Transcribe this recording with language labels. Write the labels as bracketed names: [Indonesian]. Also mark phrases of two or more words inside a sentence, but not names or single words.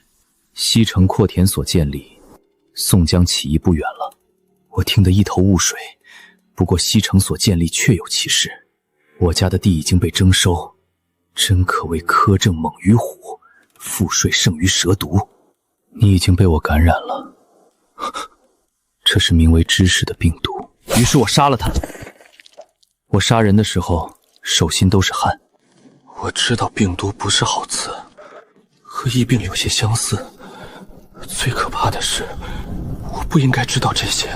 [Chinese] 西城扩田所建立，宋江起義不遠了。我聽得一頭霧水，不過西城所建立確有其事。我家的地已經被徵收，真可謂苛政猛於虎，賦稅勝於蛇毒。你已經被我感染了，這是名為知識的病毒。於是我殺了他。我殺人的時候手心都是汗。我知道病毒不是好词，和疫病有些相似。最可怕的是，我不应該知道这些。